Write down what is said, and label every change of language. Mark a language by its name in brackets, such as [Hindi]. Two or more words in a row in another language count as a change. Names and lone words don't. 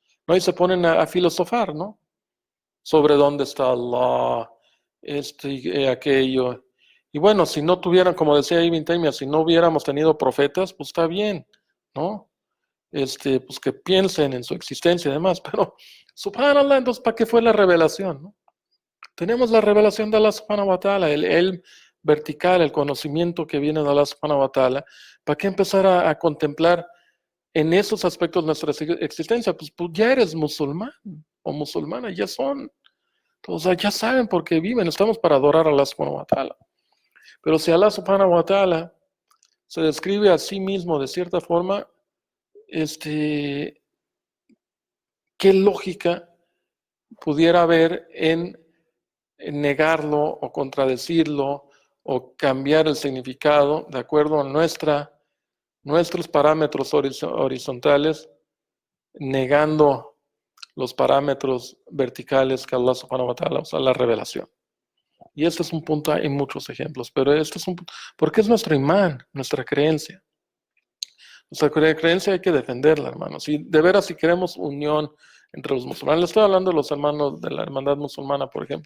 [Spanish] Y se ponen a filosofar, ¿no? Sobre dónde está Allah, y aquello. Y bueno, si no tuvieran, como decía Ibn Taymiyyah, si no hubiéramos tenido profetas, pues está bien, ¿no? Pues que piensen en su existencia y demás, pero subhanallah, entonces, ¿para qué fue la revelación? ¿No? Tenemos la revelación de Allah [Arabic] سبحانه وتعالى, [Spanish] el vertical, el conocimiento que viene de Allah [Arabic] سبحانه وتعالى. [Spanish] ¿Para qué empezar a contemplar en esos aspectos nuestra existencia? Pues ya eres musulmán o musulmana, ya son. O sea, ya saben por qué viven, estamos para adorar a Allah [Arabic] سبحانه وتعالى. [Spanish] Pero si Allah [Arabic] سبحانه وتعالى [Spanish] se describe a sí mismo de cierta forma, ¿qué lógica pudiera haber en negarlo o contradecirlo o cambiar el significado de acuerdo a nuestros parámetros horizontales negando los parámetros verticales que Allah [Arabic] سبحانه وتعالى, [Spanish] o sea, la revelación. Y este es un punto, hay muchos ejemplos, pero este es un punto, porque es nuestro imán, nuestra creencia. Nuestra creencia hay que defenderla, hermanos. Si de veras si queremos unión entre los musulmanes, le estoy hablando de los hermanos de la hermandad musulmana, por ejemplo.